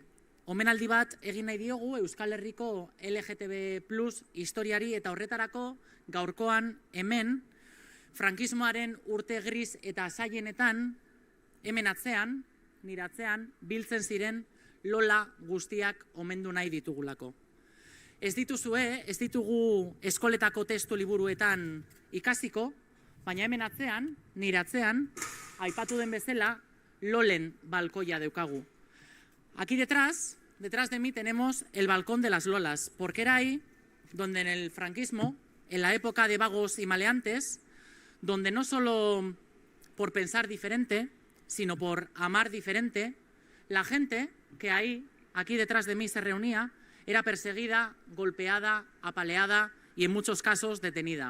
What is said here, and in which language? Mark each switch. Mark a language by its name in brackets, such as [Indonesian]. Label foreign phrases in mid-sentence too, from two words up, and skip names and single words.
[Basque] Omenaldi bat egin nahi diogu Euskal Herriko LGTB+ historiari eta horretarako gaurkoan hemen frankismoaren urte gris eta zailenetan hemen atzean, nire atzean, biltzen ziren lola guztiak omendu nahi ditugulako. Ez ditugu eskoletako testu liburuetan ikasiko, baina hemen atzean, nire atzean, aipatu den bezala, lolen balkoia daukagu. [Spanish] Aquí detrás de mí tenemos el balcón de las lolas, porque era ahí donde en el franquismo, en la época de vagos y maleantes, donde no solo por pensar diferente, sino por amar diferente, la gente que aquí detrás de mí se reunía, era perseguida, golpeada, apaleada y en muchos casos detenida.